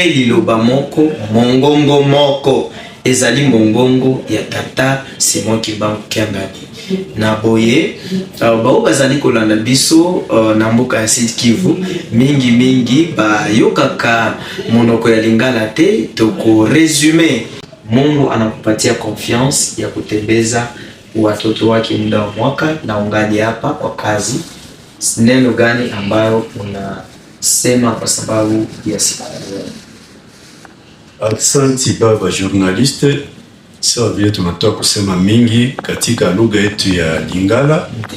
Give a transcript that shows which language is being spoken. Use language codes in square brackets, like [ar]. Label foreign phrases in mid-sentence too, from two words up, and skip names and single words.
[ln] liloba moko mongongo moko ezali mongongo ya tata Simon Kimbangu Kiangani na boye bao bazali kolanda biso na mboka ya Sud Kivu mingi bayokaka monoko ya Lingala te toko resume [sw] Mungu anakupatia confiance ya kutembeza watoto wake muda wa mwaka na ungali hapa kwa kazi. Neno gani ambayo unasema kwa sababu ya siku leo? Asante baba journaliste, sawa vile tunatoka kusema mingi katika lugha yetu ya Lingala.